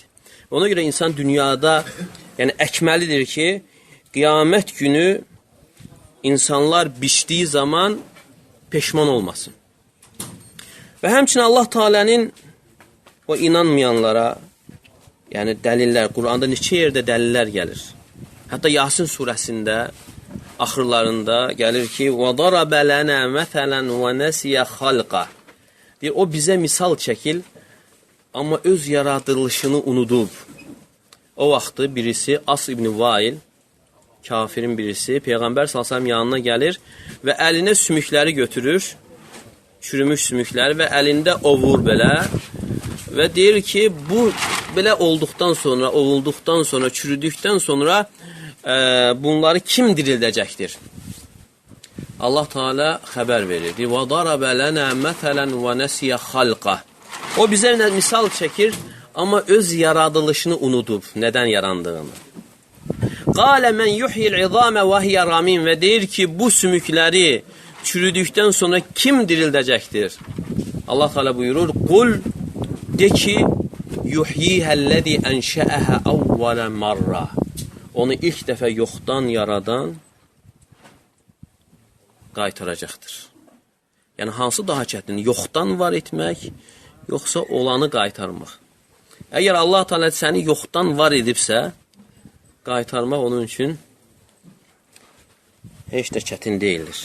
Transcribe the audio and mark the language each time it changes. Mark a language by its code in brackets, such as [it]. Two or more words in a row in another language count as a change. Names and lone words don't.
[az] Ona görə insan dünyada əkməlidir ki, qiyamət günü insanlar biçdiyi zaman peşman olmasın. Və həmçinin Allah Teala'nın o inanmayanlara, yəni dəlillər, Quranda neçə yerdə dəlillər gəlir. Hətta Yasin surəsində axırlarında gəlir ki, [ar] وَضَرَبَ لَنَا مَثَلًا وَنَسِيَ خَلْقَ. [az] Deyir, o bizə misal çəkil, amma öz yaradılışını unudub. O vaxtı birisi, As ibn Vail, kafirin birisi, Peyğəmbər s.ə.v yanına gəlir və əlinə sümükləri götürür, çürümüş sümükləri və əlində ovur belə və deyir ki, bu belə olduqdan sonra, ovulduqdan sonra, çürüdükdən sonra bunları kim dirildəcəkdir? Allah Teala xəbər verir. [ar] وَضَرَبَ لَنَا مَثَلًا وَنَسِيَ خَلْقَ. [az] O bizə misal çəkir, amma öz yaradılışını unudub, nədən yarandığını. [ar] قَالَ مَنْ يُحْيِ الْعِظَامَ وَهِيَ رَمِيمٌ. [az] Və deyir ki, bu sümükləri çürüdükdən sonra kim dirildəcəkdir? Allah Teala buyurur, [ar] قُلْ [az] de ki, [ar] يُحْيِيهَا الَّذِي أَنْشَأَهَا أَوَّلَ مَرَّةً. [az] Onu ilk dəfə yoxdan yaradan qaytaracaqdır. Yəni, hansı daha çətin? Yoxdan var etmək, yoxsa olanı qaytarmaq? Əgər Allah Teala səni yoxdan var edibsə, qaytarmaq onun üçün heç də çətin deyildir.